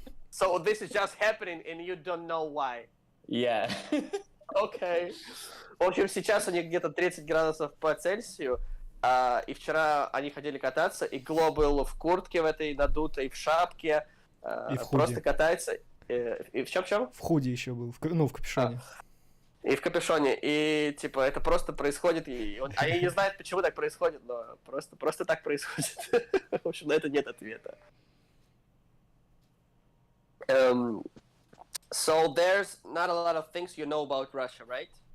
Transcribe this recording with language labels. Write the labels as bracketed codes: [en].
[en] So this is just happening, and you don't know why. Yeah. Okay. [ru] В общем, сейчас у них где-то 30 градусов по Цельсию. И вчера они ходили кататься, и Гло был в куртке в этой надутой, в шапке, и в худи. Просто катается. И в чем? В худи еще был, в капюшоне. И в капюшоне. И это просто происходит. Они не знают, почему так происходит, но просто так происходит. В общем, на это нет ответа. [en] So there's not a lot of things you know about Russia, right?